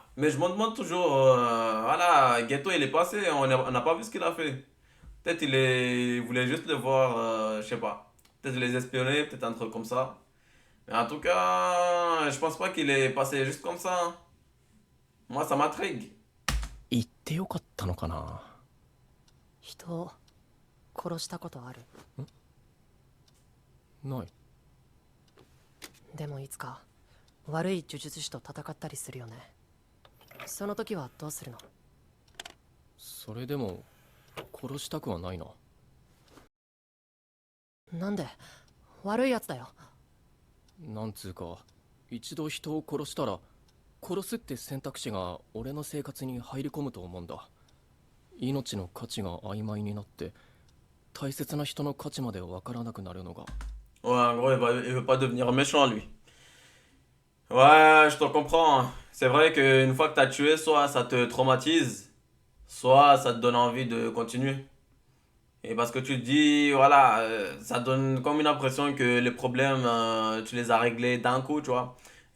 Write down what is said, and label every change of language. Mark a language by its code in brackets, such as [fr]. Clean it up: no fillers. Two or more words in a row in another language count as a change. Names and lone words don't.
[fr] Mais je me demande toujours, voilà, Ghetto il est passé, on n'a pas vu ce qu'il a fait. Peut-être il voulait juste le voir, je sais pas. Peut-être les espionner, peut-être un truc comme ça. Mais en tout cas, je pense pas qu'il est passé juste comme ça, hein. Moi, ça m'intrigue. [ja] 言ってよかったのかな。人を殺したことある？ない。でもいつか悪い呪術師と戦ったりするよね。その時はどうするの？それでも殺したくはないな。なんで？悪いやつだよ。なんつうか一度人を殺したら殺すって選択肢が俺の生活に入り込むと思うんだ。命の価値が曖昧になって大切な人の価値まで分からなくなるのが。 [fr] Ouais, en gros, il veut pas devenir méchant, lui. Ouais, je te comprends, hein. C'est vrai qu'une fois que t'as tué, soit ça te traumatise, soit ça te donne envie de continuer. Et parce que tu te dis, voilà, ça donne comme une impression que les problèmes, tu les as réglés d'un coup, tu vois.